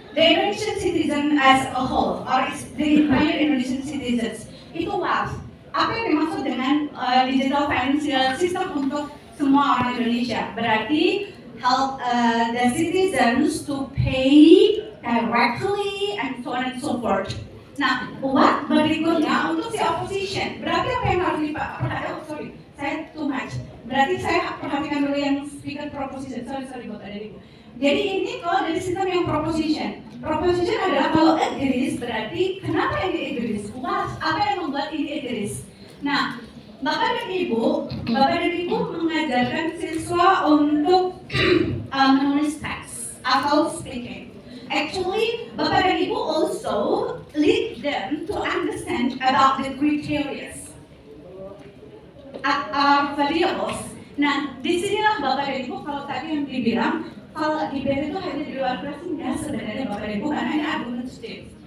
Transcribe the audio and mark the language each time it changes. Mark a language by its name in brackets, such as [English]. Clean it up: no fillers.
[English] The Indonesian citizen as a whole, or the entire Indonesian citizens. Itu WAF. [Indonesian] Apa yang dimaksud dengan digital financial system untuk semua orang Indonesia? Berarti [English] help the citizens to pay directly and so on and so forth. [Indonesian] Nah, what berikutnya untuk si opposition? Berarti apa yang harus diperhatikan? Sorry, saya [English] too much. [Indonesian] Berarti saya perhatikan dulu yang speaker proposition. Sorry, Bapak dan Ibu. Jadi ini kalau dari sistem yang proposition. Proposition adalah kalau agrees, berarti kenapa ini agrees? Apa yang membuat ini agrees? Nah, Bapak dan Ibu mengajarkan siswa untuk menulis teks atau speaking. [English] Actually, Bapak dan Ibu also lead them to understand about the criteria, variables. [Indonesian] Nah, disinilah Bapak dan Ibu, kalau tadi yang dibilang, kalau debate itu hanya di luar kelas, enggak sebenarnya Bapak dan Ibu, karena ini argumentatif.